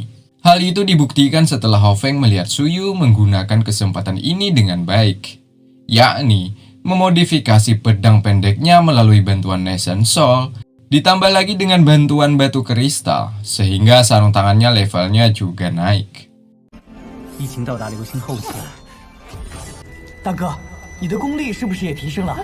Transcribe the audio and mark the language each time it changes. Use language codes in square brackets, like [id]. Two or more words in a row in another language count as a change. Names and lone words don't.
[id] Hal itu dibuktikan setelah Hofeng melihat Suyu menggunakan kesempatan ini dengan baik, yakni memodifikasi pedang pendeknya melalui bantuan Nesen Soul, ditambah lagi dengan bantuan batu kristal, sehingga sarung tangannya levelnya juga naik. [zh] 已经到达流星后期了，大哥，你的功力是不是也提升了？